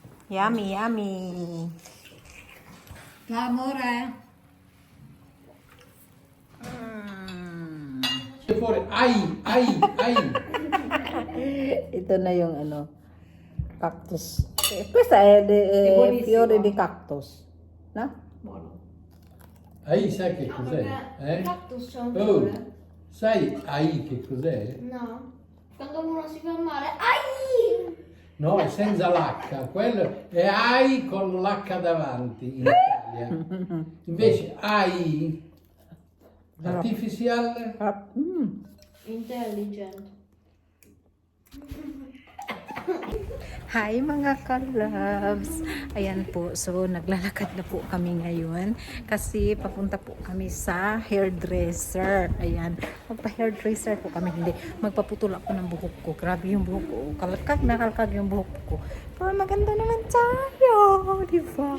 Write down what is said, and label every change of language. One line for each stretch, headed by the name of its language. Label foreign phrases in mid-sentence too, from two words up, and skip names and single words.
English: Yummy, yummy.
Italian: La amore. Fuori, ai.
Filipino: Ito na yung ano, cactus.
Italian: Questa è fiore di cactus, no? Ai sai che cos'è? Cactus c'è un Oh, fiore? sai ai che cos'è? No. Quando uno si fa male, ai! No, è senza l'H, quello è ai con l'H davanti in Italia. Invece ai artificial Intelligent.
Filipino: Hi mga ka-loves! Ayan po, so naglalakad na po kami ngayon kasi papunta po kami sa hairdresser. Ayan, magpa-hairdresser po kami, hindi. Magpaputol ako ng buhok ko. Grabe yung buhok ko. Kalkag na kalkag yung buhok ko. Pero maganda naman tayo, di ba?